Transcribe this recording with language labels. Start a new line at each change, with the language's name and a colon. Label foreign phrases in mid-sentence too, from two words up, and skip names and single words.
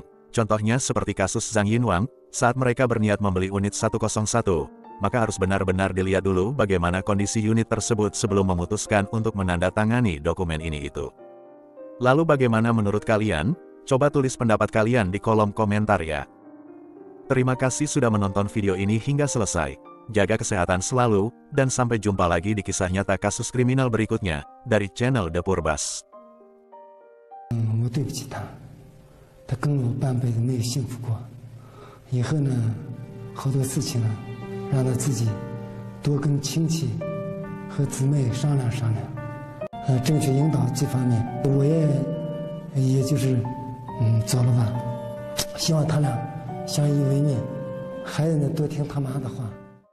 Indonesian: Contohnya seperti kasus Zhang Yinwang, saat mereka berniat membeli unit 101, maka harus benar-benar dilihat dulu bagaimana kondisi unit tersebut sebelum memutuskan untuk menandatangani dokumen ini itu. Lalu bagaimana menurut kalian? Coba tulis pendapat kalian di kolom komentar ya. Terima kasih sudah menonton video ini hingga selesai. Jaga kesehatan selalu, dan sampai jumpa lagi di kisah nyata kasus kriminal berikutnya, dari channel The Purbas.
Chinese: 我对不起他，他跟我半辈子没有幸福过。以后呢，好多事情呢，让他自己多跟亲戚和姊妹商量商量。正确引导这方面，我也就是走了吧。希望他俩相依为命，孩子呢多听他妈的话。